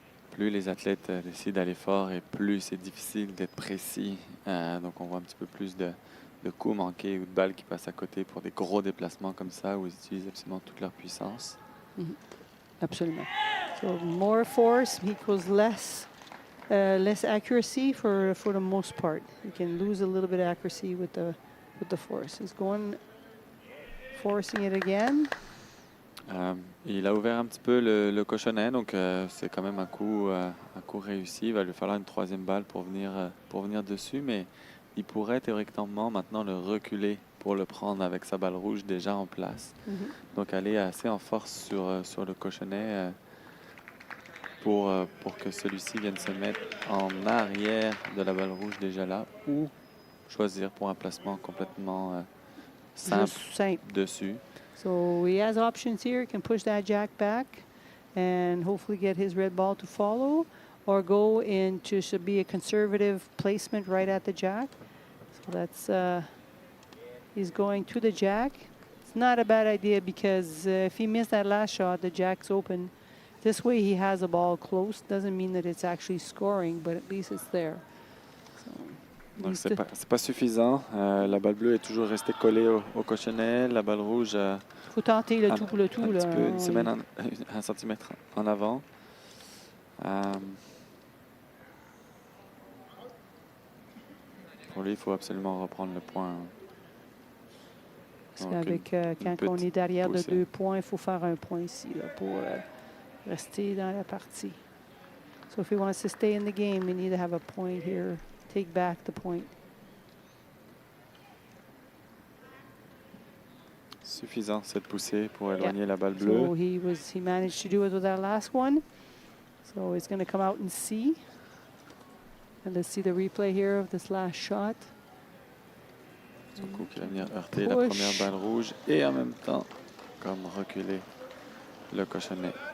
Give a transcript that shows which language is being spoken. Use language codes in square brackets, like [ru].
[fr] Plus les athlètes décident d'aller fort et plus c'est difficile d'être précis. Donc on voit un petit peu plus de coups manqués ou de balles qui passent à côté pour des gros déplacements comme ça où ils utilisent absolument toute leur puissance. Absolument. [en] So more force equals less accuracy for the most part. You can lose a little bit of accuracy with the force. He's forcing it again. [fr] Il a ouvert un petit peu le cochonnet, donc c'est quand même un coup réussi. Il va lui falloir une troisième balle pour venir dessus, mais il pourrait théoriquement maintenant le reculer pour le prendre avec sa balle rouge déjà en place. Donc aller assez en force sur le cochonnet pour que celui-ci vienne se mettre en arrière de la balle rouge déjà là, ou choisir pour un placement complètement simple dessus. [en] So he has options here. He can push that jack back and hopefully get his red ball to follow, or go into should be a conservative placement right at the jack. So that's he's going to the jack. It's not a bad idea because if he missed that last shot, the jack's open. This way he has a ball close. Doesn't mean that it's actually scoring, but at least it's there. [fr] Donc c'est pas suffisant. La balle bleue est toujours restée collée au cochonnet. La balle rouge faut tenter le tout pour le tout. Un petit peu, une semaine, un centimètre en avant. Pour lui, il faut absolument reprendre le point. Parce qu'avec quand on est derrière de 2 points, il faut faire un point ici là, pour rester dans la partie. [en] So if he wants to stay in the game, we need to have a point here. Take back the point. [fr] Suffisant cette poussée pour éloigner la balle bleue. [en] So he managed to do it with that last one. So he's going to come out and see. And let's see the replay here of this last shot. [fr] Son coup qui va venir heurter la première balle rouge et en même temps comme reculer le cochonnet.